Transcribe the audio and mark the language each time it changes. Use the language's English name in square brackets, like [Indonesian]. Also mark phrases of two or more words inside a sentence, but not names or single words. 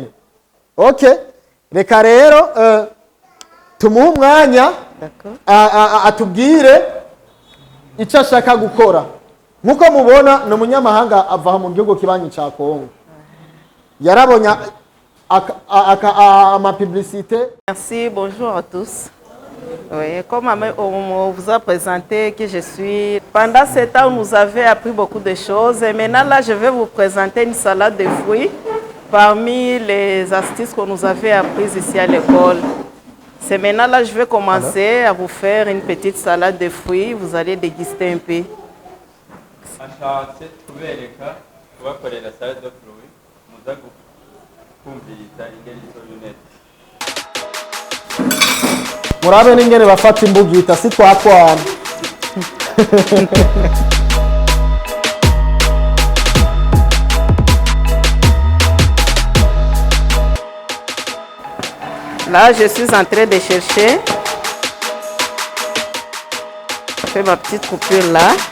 [Rundi] Okay, reka rero tumuhe umwanya atubwire icyo ashaka gukora. Nkuko mubona ni umunyamahanga ava mu gihugu kibanyi ca Kongo. Yarabonye ama publicité. [French] Merci, bonjour à tous. Oui, comme on vous a présenté que je suis... Pendant ce temps, on nous avait appris beaucoup de choses. Et maintenant, là, je vais vous présenter une salade de fruits parmi les astuces qu'on nous avait apprises ici à l'école. C'est maintenant, là, je vais commencer à vous faire une petite salade de fruits. Vous allez déguster un peu. [Rundi] Murabe n'ingene bafata imbugita si twatwana. [French] Là, je suis en train de chercher. Je fais ma petite coupure là.